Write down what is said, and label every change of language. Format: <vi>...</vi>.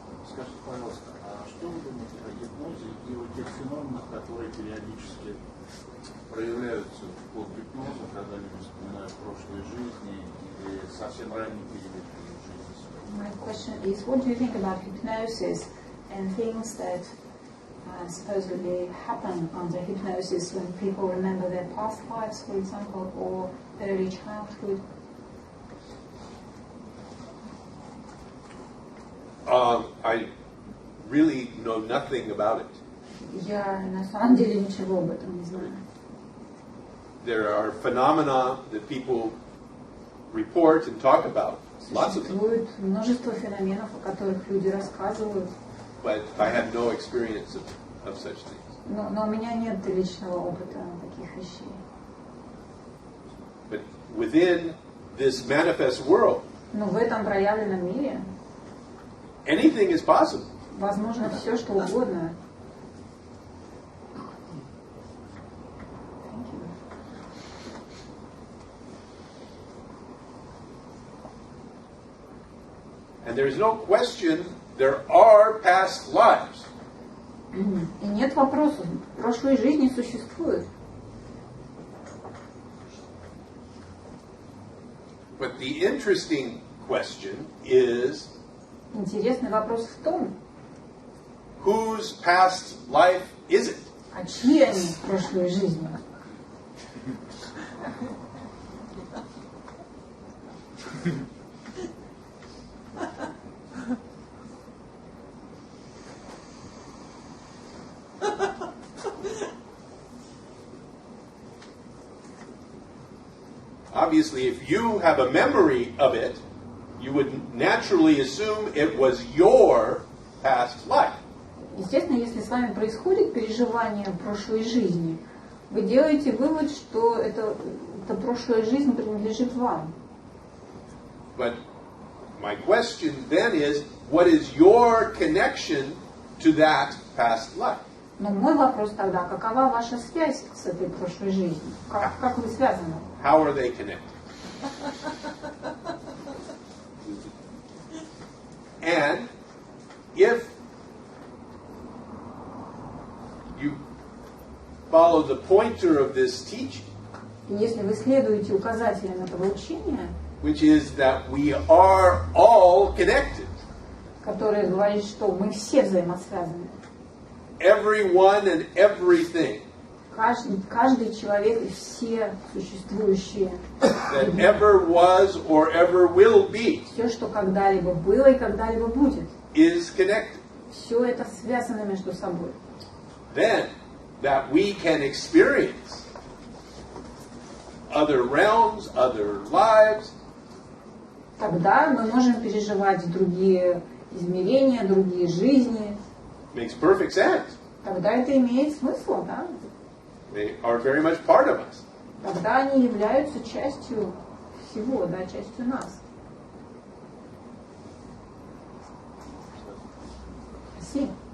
<ru>Скажите, пожалуйста, а что вы думаете о гипнозе и о тех феноменах, которые периодически проявляются под гипнозом, когда люди вспоминают прошлые жизни или совсем ранний период жизни?</ru> <en>My question is, what do you think about hypnosis and things that supposedly happen under hypnosis when people remember their past lives, for example, or early childhood? I really know nothing about it.</en> <ru>Я на самом деле ничего об этом не знаю.</ru> <en>There are phenomena that people report and talk about. Lots of them.</en> <ru>Существует множество феноменов, о которых люди рассказывают,</ru> <en>But I have no experience of such things.</en> <ru>но у меня нет личного опыта таких вещей.</ru> <en>But within this manifest world,</en> <ru>Но в этом проявленном мире</ru> <en>anything is possible.</en> <ru>возможно все, что угодно.</ru> <en>And there's no question there are past lives.</en> <ru>И нет вопросов. Прошлые жизни существуют.</ru> <en>But the interesting question is,</en> <ru>Интересный вопрос в том,</ru> <en>whose past life is it?</en> <ru>а чьи они прошлые жизни?</ru> <en>Obviously, if you have a memory of it, you would naturally assume it was your past life.</en> <ru>Естественно, если с вами происходит переживание прошлой жизни, вы делаете вывод, что эта прошлая жизнь принадлежит вам.</ru> <en>But my question then is, what is your connection to that past life?</en> <ru>Но мой вопрос тогда, какова ваша связь с этой прошлой жизнью? Как вы связаны?</ru> <en>How are they connected? And if you follow the pointer of this teaching,</en> <ru>И если вы следуете указателям этого учения,</ru> <en>which is that we are all connected,</en> <ru>которое говорит, что мы все взаимосвязаны,</ru> <en>everyone and everything</en> <ru>каждый человек и все существующие,</ru> <en>that ever was or ever will be</en> <ru>все, что когда-либо было и когда-либо будет,</ru> <en>is connected.</en> <ru>все это связано между собой.</ru> <en>Then that we can experience other realms, other lives,</en> <ru>Тогда мы можем переживать другие измерения, другие жизни.</ru> <en>makes perfect sense.</en> <ru>Тогда это имеет смысл, да?</ru> <en>They are very much part of us.</en> <ru>Тогда они являются частью всего, да, частью нас. Спасибо.</ru>